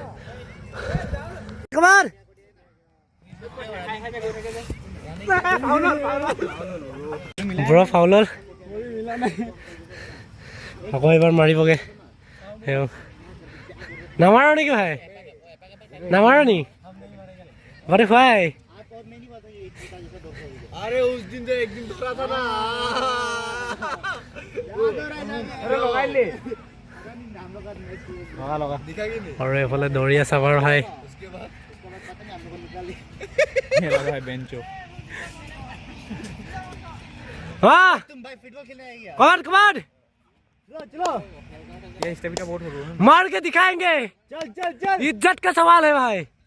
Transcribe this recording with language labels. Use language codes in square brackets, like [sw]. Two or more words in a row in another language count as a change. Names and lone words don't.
[as] ব্ৰ ফাউল হ'ল, আকৌ এবাৰ মাৰিবগৈ। নামাৰ নেকি ভাই, নামাৰ নি বাৰে ভাই? [hi] अरे उस दिन तो एक दिन धरा था ना, [as] আৰু এইফালে দৌৰি আছে আমাৰ ভাই। [hi] मार के दिखाएंगे, इज्जत का सवाल है भाई।